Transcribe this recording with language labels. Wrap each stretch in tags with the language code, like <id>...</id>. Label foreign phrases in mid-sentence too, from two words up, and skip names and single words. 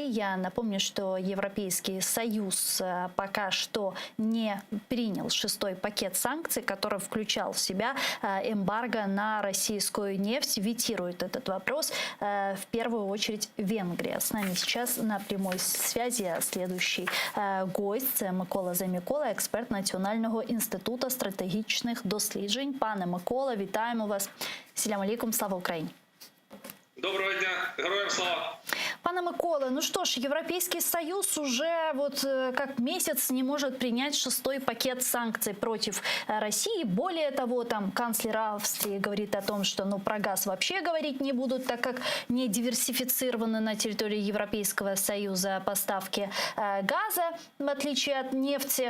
<ru>Я напомню, что Европейский Союз пока что не принял 6-й пакет санкций, который включал в себя эмбарго на российскую нефть. Ветирует этот вопрос в первую очередь Венгрия. С нами сейчас на прямой прямой связи следующий гость.</ru> <uk>Це Микола Замікола, експерт Національного інституту стратегічних досліджень. Пане Микола, вітаємо вас.</uk> <ar>سلام عليكم,</ar> <uk>слава Україні. Доброго дня, героям слава.</uk> <ru>Пане Микола, ну что ж, Европейский Союз уже как месяц не может принять 6-й пакет санкций против России. Более того, там канцлер Австрии говорит о том, что про газ вообще говорить не будут, так как не диверсифицированы на территории Европейского Союза поставки газа, в отличие от нефти.</ru>